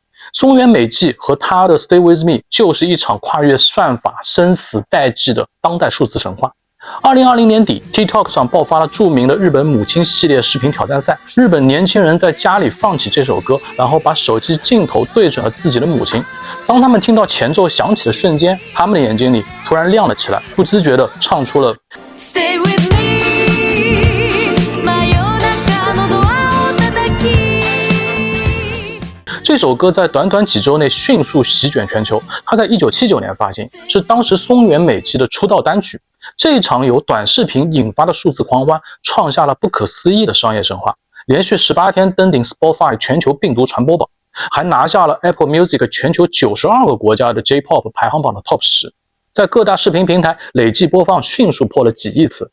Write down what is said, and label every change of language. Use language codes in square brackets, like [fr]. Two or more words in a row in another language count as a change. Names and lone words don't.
[zh] 松原美纪和他的 Stay With Me 就是一场跨越算法、生死代际的当代数字神话。2020年底 TikTok 上爆发了著名的日本母亲系列视频挑战赛，日本年轻人在家里放起这首歌，然后把手机镜头对准了自己的母亲。当他们听到前奏响起的瞬间，他们的眼睛里突然亮了起来，不自觉地唱出了 [en] Stay with me [ja] 真夜中のドアを叩き [zh] 这首歌在短短几周内迅速席卷全球。它在1979年发行，是当时松原美纪的出道单曲。这场由短视频引发的数字狂欢，创下了不可思议的商业神话，连续18天登顶 Spotify 全球病毒传播榜，还拿下了 Apple Music 全球92个国家的 J-Pop 排行榜的 Top 10，在各大视频平台累计播放迅速破了几亿次。